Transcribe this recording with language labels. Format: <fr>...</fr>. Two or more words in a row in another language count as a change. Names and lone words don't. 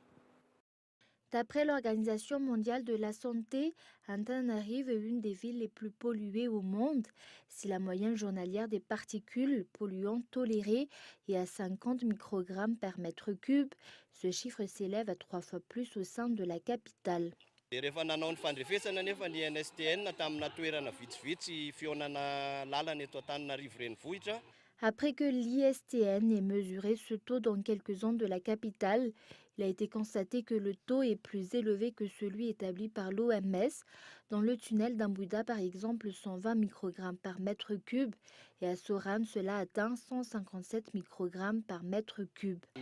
<fr>D'après l'Organisation mondiale de la santé, Antananarive est une des villes les plus polluées au monde. Si la moyenne journalière des particules polluantes tolérées est à 50 microgrammes par mètre cube, ce chiffre s'élève à 3 fois plus au sein de la capitale.</fr> <mg>Rehefa nanao ny fandrefesana nefa ny NSTN tamina toerana vitsivitsy fionana lalana eto Antananarivo renivohitra.</mg> <fr>Après que l'ISTN ait mesuré ce taux dans quelques zones de la capitale, il a été constaté que le taux est plus élevé que celui établi par l'OMS. Dans le tunnel d'Ambuda, par exemple, 120 microgrammes par mètre cube et à Soran, cela atteint 157 microgrammes par mètre cube.</fr>